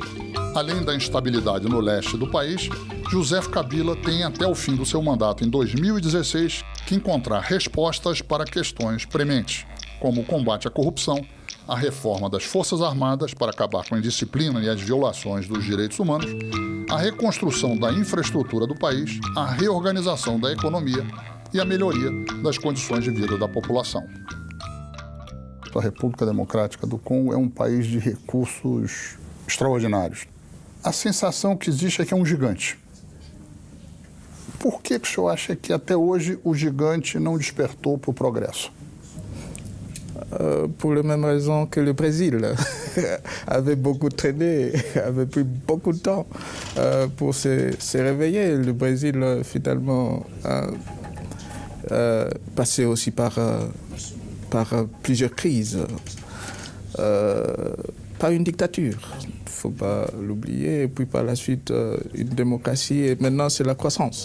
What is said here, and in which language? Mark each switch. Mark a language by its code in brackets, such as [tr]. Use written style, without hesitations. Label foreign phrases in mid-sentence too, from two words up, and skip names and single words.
[pt] Além da instabilidade no leste do país, Joseph Kabila tem até o fim do seu mandato em 2016 que encontrar respostas para questões prementes, como o combate à corrupção, a reforma das Forças Armadas para acabar com a indisciplina e as violações dos direitos humanos, a reconstrução da infraestrutura do país, a reorganização da economia e a melhoria das condições de vida da população. A República Democrática do Congo é um país de recursos extraordinários. A sensação que existe é que é um gigante. Por que o senhor acha que até hoje o gigante não despertou para o progresso? [fr] Pour la même raison que le Brésil avait beaucoup traîné, avait pris beaucoup de temps pour se réveiller. Le Brésil, finalement, a passé aussi par plusieurs crises, par une dictature, il ne faut pas l'oublier, et puis par la suite une démocratie, et maintenant c'est la croissance.